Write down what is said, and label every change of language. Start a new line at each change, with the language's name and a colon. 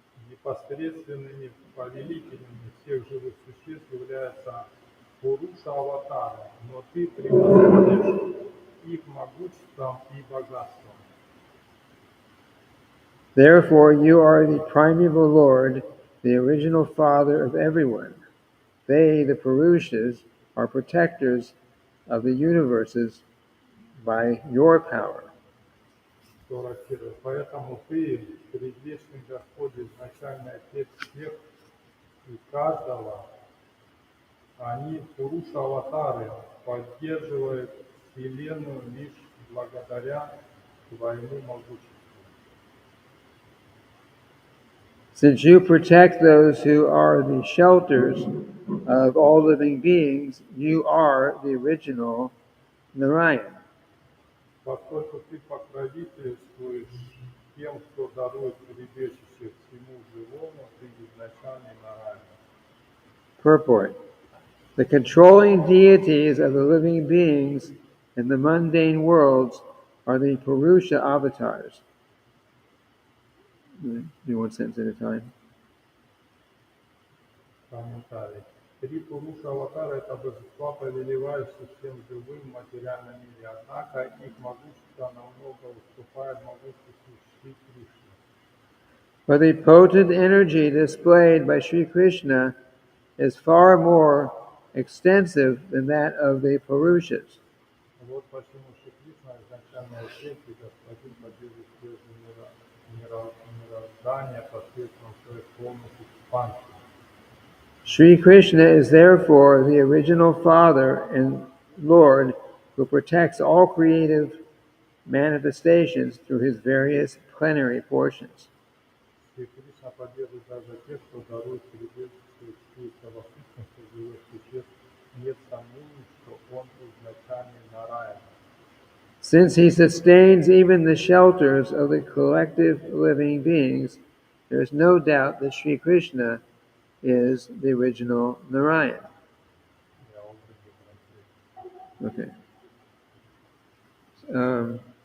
Russian: Непосредственными повелителями всех живых существ являются Пуруша-аватары, но ты превосходишь их могуществом и богатством.
English: Therefore, you are the primeval Lord, the original Father of everyone. They, the Purushas, are protectors of the universes by your power. 41.
Russian: Поэтому ты, предвечный Господь, изначальный Отец всех и каждого, они, Пуруша-аватары, поддерживают Вселенную лишь благодаря твоему могуществу.
English: Since you protect those who are the shelters of all living beings, you are the original Narayan.
Russian: Поскольку ты покровительствуешь тем, кто дарует прибежище всему живому, ты изначальный Нараяна.
English: Purport. The controlling deities of the living beings in the mundane worlds are the Purusha avatars. Do one sentence at a time.
Russian: Комментарий. Три Пуруша Аватара — это божества, повелевающие всем живым в материальном мире, однако их могущество намного уступает могуществу Шри Кришны.
English: But the potent energy displayed by Sri Krishna is far more extensive than that of the Purushas.
Russian: Вот почему Шри Кришна, изначальная сеть и господин, поддерживает прежде мироздание посредством своих полных экспансий.
English: Sri Krishna is therefore the original Father and Lord who protects all creative manifestations through his various plenary portions.
Russian: Шри Кришна поддерживает даже тех, кто дарует прибежище всей совокупности живых существ. Нет сомнений, что он изначальный Нараяна.
English: Since he sustains even the shelters of the collective living beings, there is no doubt that Sri Krishna is the original Narayan.
Russian: Я
English: already translated.